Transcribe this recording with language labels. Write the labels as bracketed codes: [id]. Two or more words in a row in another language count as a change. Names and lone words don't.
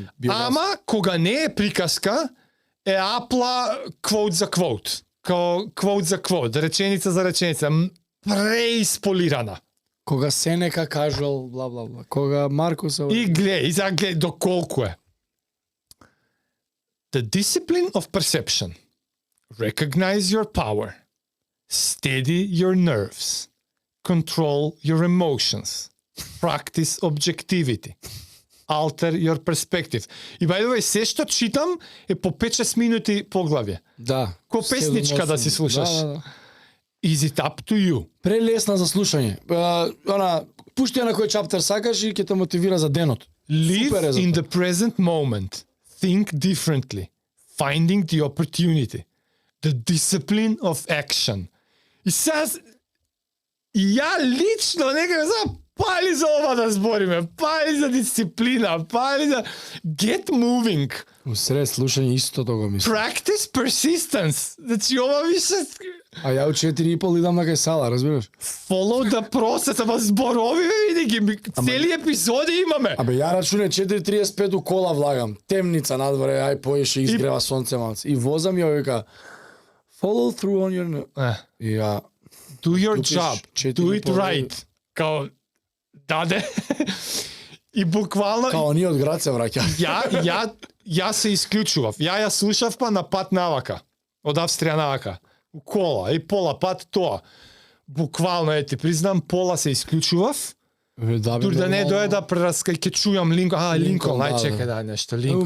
[mk] Ама, кога не е приказка, е апла квоут за квоут. Квоут за квоут, реченица за реченица. Преисполирана. Кога Сенека кажал, бла, бла, бла. Кога Маркус... И гледай, доколку е. [en] The discipline of perception. Recognize your power. Steady your nerves. Control your emotions. Practice objectivity. Alter your perspective. И by the way, [mk] се што читам е по 5-6 минути поглавје. Да. Ко песничка да си слушаш. Да. [en] Is it up to you? [mk] Прелесна за слушање. Пушти на кој чаптер сакаш и ќе те мотивира за денот. [en] Live in the present moment. Think differently. Finding the opportunity. The discipline of action. [mk] И сега ја лично некако пали за ова да збориме, пали за дисциплина, пали за [en] get moving. [mk] Усред слушање истото го мислам. [en] Practice persistence. [mk] Значи ова више... А ја од 4,5 идам на кај сала, разбираш? [en] Follow the process, [mk] ама зборови, види ги, цели епизоди имаме. Абе ја рачуне 4:35 у кола влагам, темница надворе, ај поеше изгрева сонце малце. И возам ја вика [en] follow through on your... [mk] И ја... [en] Do your job, do it right. [mk] Као, даде. И буквално Као ние од град се враќа. ја се исклучував. Ја слушав па на пат навака. Од Австрија навака. У кола и пола пат тоа. Буквално ти признам пола се исклучував. Дури да не дое да прераскај чујам Линкол, Линкол, чекај да нешто Линкол.